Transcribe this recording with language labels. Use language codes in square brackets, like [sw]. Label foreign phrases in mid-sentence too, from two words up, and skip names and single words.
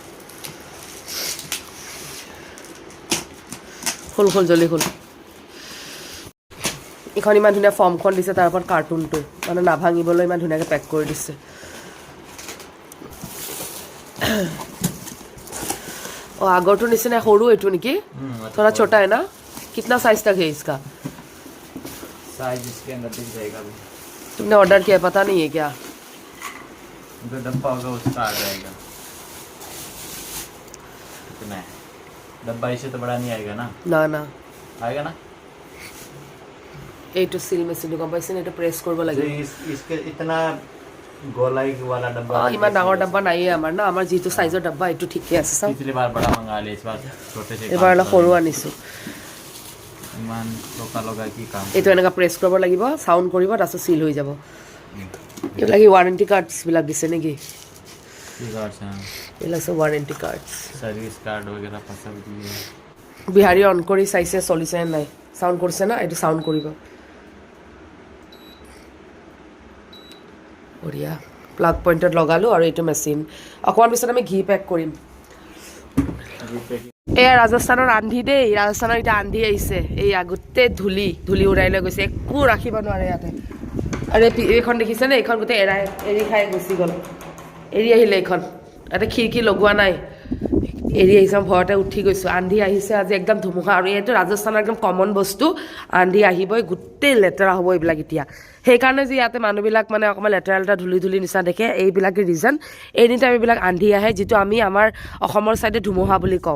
[as] খোল জলদি খোল এইখন ইমান ধুনীয়া ফৰ্মখন দিছে তাৰ ওপৰত কাৰ্টুনটো মানে নাভাঙিবলৈ ইমান ধুনীয়াকৈ পেক কৰি দিছে আগৰটো নিচিনা সৰু এইটো নেকি [hi] थोड़ा छोटा है ना कितना साइज तक है इसका साइज इसके अंदर दिख जाएगा अभी तुमने ऑर्डर किया पता नहीं है क्या जो डब्बा होगा उसका आ जाएगा कितना है डब्बा इससे तो बड़ा नहीं आएगा ना ना आएगा ना [as] এইটো সিল মেচিনটো গম পাইছেনে এইটো প্ৰেছ কৰিব লাগে [hi] इसके इतना गोलाई वाला डब्बा [as] ইমান ডাঙৰ ডাব্বা নাইয়ে আমাৰ না আমাৰ যিটো সাইজৰ ডাব্বা এইটো ঠিকই আছে চাও [hi] पिछली बार बड़ा मंगा लिया इस बार छोटे से [as] এবাৰ অলপ সৰু আনিছো ইমান টকা লগাই কি কাম এইটো এনেকা প্ৰেছ কৰিব লাগিব সাউন্ড কৰিব তাৰপিছত সিল হৈ যাব এইবিলাক [en] warranty cards [as] বিলাক দিছে নেকি এইবিলাক সব [en] warranty cards service card [hi] वगैरह सब दिए [as] বিহাৰী অন কৰি চাইছে চলিছে নাই সাউন্ড কৰিছে না এইটো সাউন্ড কৰিব বঢ়িয়া [en] plug point [as] লগালোঁ আৰু এইটো মেচিন অকণমান পিছত আমি ঘি পেক কৰিম এয়া ৰাজস্থানৰ আন্ধি দেই ৰাজস্থানৰ এতিয়া আন্ধি আহিছে এয়া গোটেই ধূলি উৰাই লৈ গৈছে একো ৰাখিব নোৱাৰে ইয়াতে আৰু এইখন দেখিছেনে এইখন গোটেই এৰি খাই গুচি গ'ল এৰি আহিলে এইখন ইয়াতে খিৰিকী লগোৱা নাই এৰি আহিছে ভয়তে উঠি গৈছোঁ আন্ধি আহিছে আজি একদম ধুমুহা আৰু এইটো ৰাজস্থানৰ একদম কমন বস্তু আন্ধি আহিবই গোটেই লেতেৰা হ'ব এইবিলাক এতিয়া সেইকাৰণে যে ইয়াতে মানুহবিলাক মানে অকণমান লেতেৰা ধূলি নিচিনা দেখে এইবিলাকে [en] reason any time [as] এইবিলাক আন্ধি আহে যিটো আমি আমাৰ অসমৰ ছাইডে ধুমুহা বুলি কওঁ